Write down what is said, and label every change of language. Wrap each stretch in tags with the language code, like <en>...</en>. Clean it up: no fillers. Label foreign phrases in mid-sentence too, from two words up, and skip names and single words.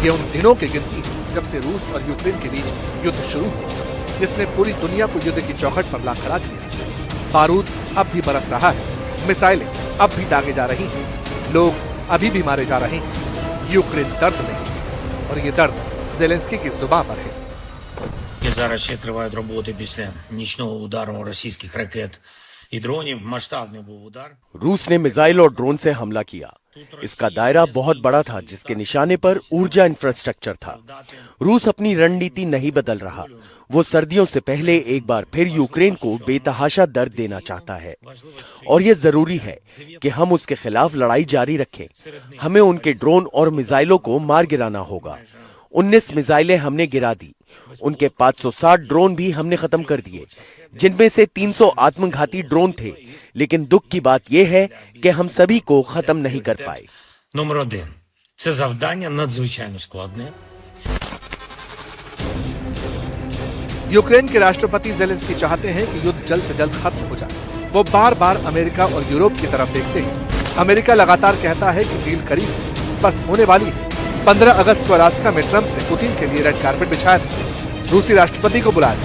<hi>ये उन दिनों की गिनती है जब से रूस और यूक्रेन के बीच युद्ध शुरू हुआ, जिसने पूरी दुनिया को युद्ध की चौखट पर ला खड़ा किया। बारूद अब भी बरस रहा है, मिसाइलें अब भी दागे जा रही हैं, लोग अभी भी मारे जा रहे हैं। यूक्रेन दर्द में है और ये दर्द ज़ेलेंस्की की जुबान पर है।</hi> <uk>Зараз ще тривають роботи після нічного удару російських ракет і дронів. Масштабний був удар.</uk> <hi>रूस ने मिसाइल और ड्रोन से हमला किया। इसका दायरा बहुत बड़ा था, जिसके निशाने पर ऊर्जा इंफ्रास्ट्रक्चर था। रूस अपनी रणनीति नहीं बदल रहा। वो सर्दियों से पहले एक बार फिर यूक्रेन को बेतहाशा दर्द देना चाहता है और ये जरूरी है कि हम उसके खिलाफ लड़ाई जारी रखें। हमें उनके ड्रोन और मिसाइलों को मार गिराना होगा। 19 मिसाइलें हमने गिरा दी। उनके 560 ड्रोन भी हमने खत्म कर दिए, जिनमें से 300 आत्मघाती ड्रोन थे। लेकिन दुख की बात यह है कि हम सभी को खत्म नहीं कर पाए।</hi> <uk>Номер 1. Це завдання надзвичайно складне.</uk> <hi>यूक्रेन के राष्ट्रपति ज़ेलेंस्की चाहते हैं कि युद्ध जल्द से जल्द खत्म हो जाए। वो बार बार अमेरिका और यूरोप की तरफ देखते हैं। अमेरिका लगातार कहता है कि डील करीब है, बस होने वाली है। 15 अगस्त को अलास्का में ट्रंप ने पुतिन के लिए</hi> <en>red carpet</en> <hi>बिछाया था, रूसी राष्ट्रपति को बुलाया।</hi>